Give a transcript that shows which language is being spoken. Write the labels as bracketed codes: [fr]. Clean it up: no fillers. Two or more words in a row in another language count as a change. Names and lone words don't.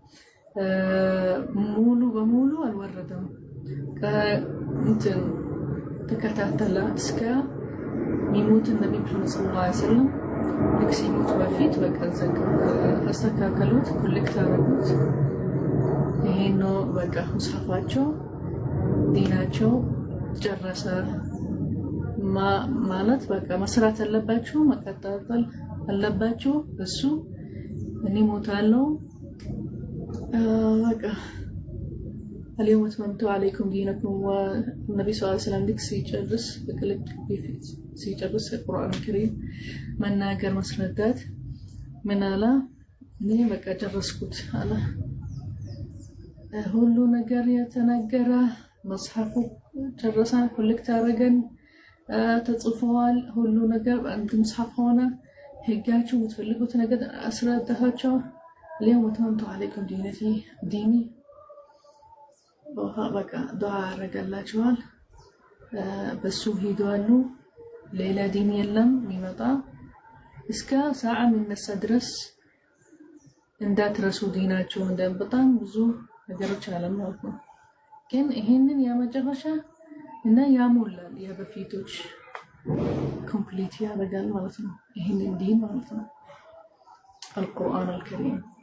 [am] ሙሉ በሙሉ አልወረደም። እንትን ተከታተለ እስከ ሚሞት ነብዩ መሐመድ [ar] صلى الله عليه وسلم [am] ልክ ሲሞት በፊት በቃ አስተካከሉት፣ ኮሌክት አደረጉት። ይሄን ነው በቃ ሙስሐፋቸው ዲናቸው ጨረሰ ማለት በቃ መስራት አለባችሁ፣ መቀጣጠል አለባችሁ። እሱ እኔ ሞታለሁ በቃ [ar] اليوم أتممت عليكم دينكم والنبي صلى الله عليه وسلم ديك [am] ሲጨርስ በክልክ ሲጨርስ [ar] القرآن الكريم [am] መናገር መስረዳት ምን አለ እኔ በቃ ጨረስኩት አለ። ሁሉ ነገር የተነገረ መጽሐፉ ጨረሰ፣ ኮሌክት አደረገን፣ ተጽፈዋል። ሁሉ ነገር በአንድ መጽሐፍ ሆነ። ህጋችሁ የምትፈልጉት ነገር አስረዳኋቸው። [ar] اليوم أتممت عليكم ديني [am] በቃ ዱዓ አረጋላችኋል። በሱ ሄደዋል። ሌላ ዲን የለም የሚመጣ እስከ ሰዓ የሚነሳ ድረስ እንዳትረሱ ዲናቸው። በጣም ብዙ ነገሮች አለ ማለት ነው። ግን ይሄንን ያመጨረሻ እና ያሞላል የበፊቶች ኮምፕሊት ያደርጋል ማለት ነው። ይሄንን ዲን ማለት ነው [ar] القرآن الكريم